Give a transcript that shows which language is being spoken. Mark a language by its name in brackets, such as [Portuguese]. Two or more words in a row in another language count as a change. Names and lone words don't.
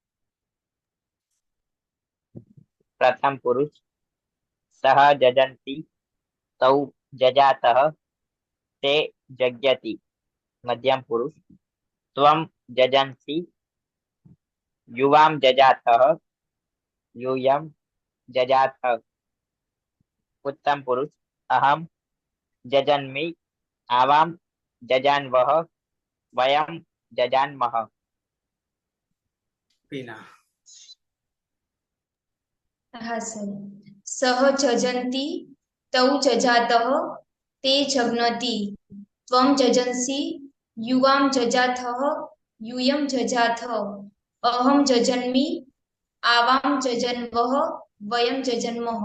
[Sanskrit] પ્રથમ પુરુષ સહ જજંતી તૌ જજાતઃ તે જગ્યતિ. મધ્યમ પુરુષ ત્વમ જજંસી યુવામ જજાતઃ यूयं जजाथ. उत्तम पुरुष अहम जजन्मि आवाम जजान्वः वयम जजान्मः. [Gujarati] પીના. હા સર. [Sanskrit] સહ જજંતી તૌ જજાતઃ તે જગ્નતિ ત્વમ જજંસી યુવામ જજાથઃ यूयं જજાથ અહમ જજન્મી આવામ જજન્વઃ વયમ જજન્મઃ.